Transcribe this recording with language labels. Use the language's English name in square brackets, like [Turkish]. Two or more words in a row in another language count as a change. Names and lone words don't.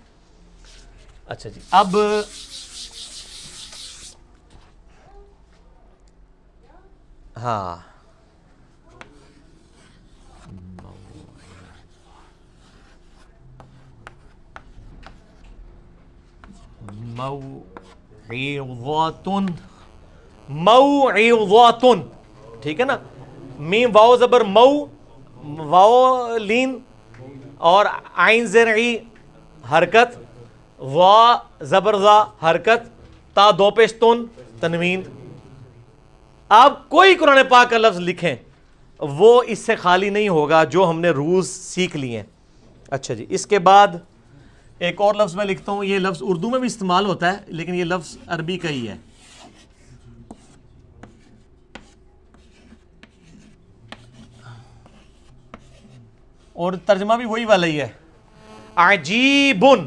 [Urdu] اچھا جی، اب ہاں، موعظۃ، موعظۃ، ٹھیک ہے نا، میم واو زبر مو، واو لین، اور عین زیر ای، حرکت، وا زبر زا حرکت، تا دو پیش تن تنوین. آپ کوئی قرآن پاک کا لفظ لکھیں وہ اس سے خالی نہیں ہوگا جو ہم نے روز سیکھ لیے ہیں. اچھا جی، اس کے بعد ایک اور لفظ میں لکھتا ہوں. یہ لفظ اردو میں بھی استعمال ہوتا ہے لیکن یہ لفظ عربی کا ہی ہے. اور ترجمہ بھی وہی والا ہی ہے، عجیبن.